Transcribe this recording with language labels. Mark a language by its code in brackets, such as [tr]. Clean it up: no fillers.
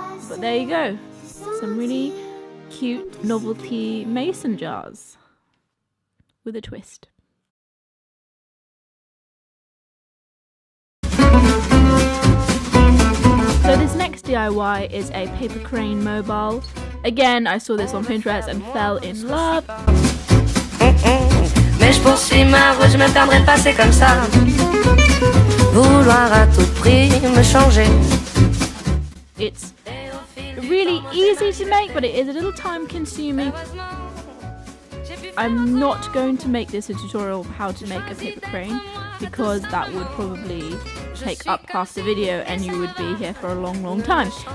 [en] But there you go, some really cute novelty mason jars with a twist. So this next DIY is a paper crane mobile. Again, I saw this on Pinterest and fell in love. [fr] Mais je poursuis ma route, je me perdrai pas, c'est comme ça. Vouloir à tout prix me changer. [en] It's really easy to make, but it is a little time consuming. I'm not going to make this a tutorial of how to make a paper crane because that would probably take up half the video and you would be here for a long time.